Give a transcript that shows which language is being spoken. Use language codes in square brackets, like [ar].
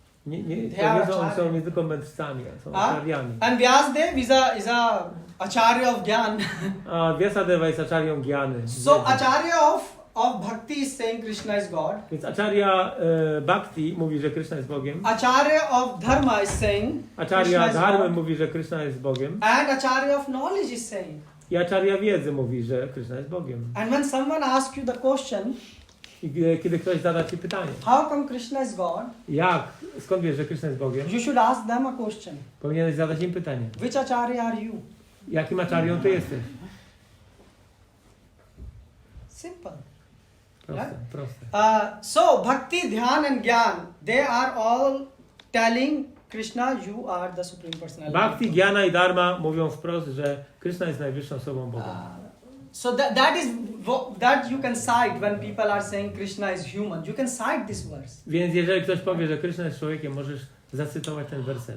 [pl] To nie są nie tylko mędrcami, są acharyami. [en] And Vyasdev is a acharya of gyan. [pl] A Vyasadeva jest acharyą gyany. [en] So acharya of bhakti is saying Krishna is God. [pl] Więc acharya bhakti mówi, że Krishna jest Bogiem. [en] Acharya of dharma is saying [pl] Acharya [en] Krishna is [pl] dharmy [en] God. [pl] mówi, że Krishna jest Bogiem. [en] And acharya of knowledge is saying. [pl] I acharya wiedzy mówi, że Krishna jest Bogiem. [en] And when someone asks you the question, [pl] I kiedy ktoś zada ci pytanie, [en] how come Krishna is God? [pl] skąd wiesz, że Krishna jest Bogiem? [en] You should ask them a question. [pl] Powinieneś zadać im pytanie. [en] Which acharya are you? [pl] Jakim acharyą ty jesteś? [en] Simple. [pl] Proste, proste. [en] So bhakti, dhyan and gyan, they are all telling Krishna, you are the supreme personality. [pl] Bhakti, gyana i dharma mówią wprost, że Krishna jest najwyższą osobą Boga. [en] So that you can cite when people are saying Krishna is human. You can cite this verse. [pl] Więc jeżeli ktoś powie, że Krishna jest człowiekiem, możesz zacytować ten werset.